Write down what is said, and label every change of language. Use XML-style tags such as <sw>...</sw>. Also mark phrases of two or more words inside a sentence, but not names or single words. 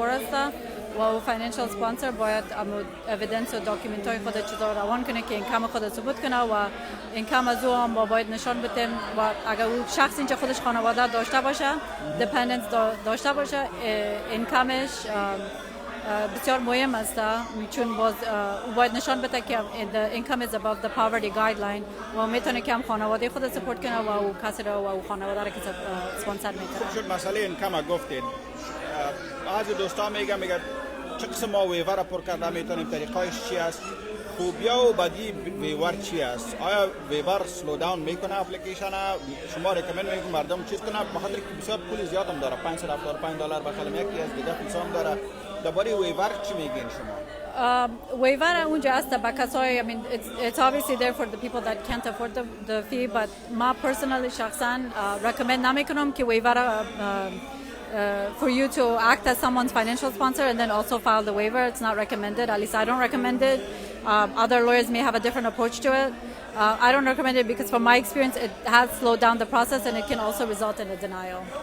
<fa>هست و</fa> <en>financial sponsor</en> <fa>باید اویدنس و داکیومنت های خود چیزا روان کنه که اینکم خود ثبوت کنه و اینکم از او هم باید نشان بدیم و اگر او شخص اینجا خودش خانواده داشته باشه دیپندنس داشته باشه اینکمش بسیار مهم است چون باز او باید نشان بده که</fa> <en>the income is above the poverty guideline</en> <fa>و میتونه که هم خانواده خود سپورت کنه و او کسی رو و او خانواده رو که سپانسر میکنه. شد مسئله اینکم گفتید بعضی دوستا میگن چه قسم ما ویور پر کرده میتونیم طریقایش چی است خوبیا و بدی ویور چی است آیا ویور</fa> <en>slow down</en> <fa>میکنه اپلیکیشن شما ریکمند میکنید مردم چیز کنه بخاطر که بسیار پول زیاد هم داره $575 بخالم یکی از دیگه پیسام داره درباره ویور چی میگین شما</fa> <en>waiver</en> <fa>اونجا هست با کسای</fa> <en>I mean it's obviously there for the people that can't afford the fee but ما personally شخصا recommend</en> <fa>نمیکنم که</fa> <en>waiver for you to act as someone's financial sponsor and then also file the waiver. It's not recommended. At least I don't recommend it. Other lawyers may have a different approach to it. I don't recommend it because from my experience it has slowed down the process and it can also result in a denial.</en>